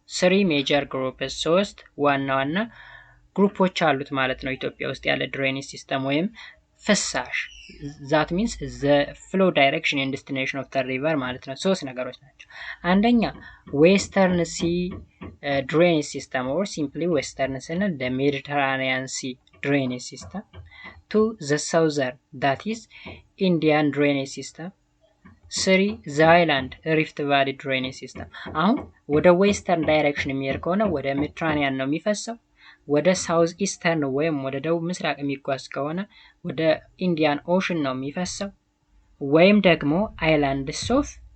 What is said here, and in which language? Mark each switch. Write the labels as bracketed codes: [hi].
[en] three major groups [am] ሶስት ዋና ግሩፖች አሉት ማለት ነው ኢትዮጵያ ውስጥ ያለ ድሬኔጅ ሲስተም ወይም ፍሳሽ። [en] that means the flow direction and destination of the river [am] ማለት ነው። ሶስት ነገሮች ናቸው። አንደኛ ዌስተርን ሲ ድሬኔጅ ሲስተም [en] or simply western [am] ስንል [en] the Mediterranean Sea drainage system. To the southern, that is Indian drainage system. 3 the island Rift Valley drainage system. [am] አሁን ወደ ዌስተርን ዳይሬክሽን የሚሄድ ከሆነ ወደ ሜዲትራኒያን ነው የሚፈሰው። ወደ ሳውዝ ኢስተርን ወይም ወደ ደቡብ ምስራቅ የሚጓዝ ከሆነ ወደ ኢንዲያን ኦሽን ነው የሚፈሰው። ወይም ደግሞ አይላንድስ ኦፍ